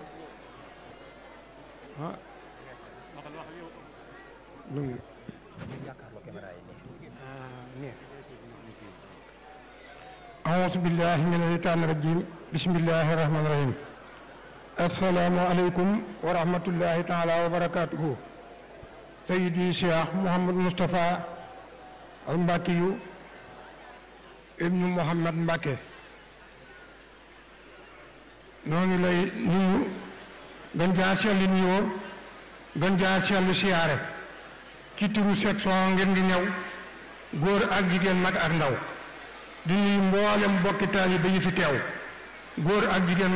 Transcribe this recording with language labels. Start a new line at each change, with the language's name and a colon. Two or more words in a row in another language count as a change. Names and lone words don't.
Arabic: أعوذ بالله من الشيطان الرجيم بسم الله الرحمن الرحيم السلام عليكم ورحمة الله تعالى وبركاته سيدي شيخ محمد مصطفى المباكي ibnu Muhammad Mbàkke
Wolof: noo ngi lay nuyu gën jaa selli nuyoo gën jaa selli siyaare ci turu section ngeen ngi ñëw góor ak jigéen mag ak ndaw di nuyu mboolem bokki taalibe yi fi teew góor ak jigéen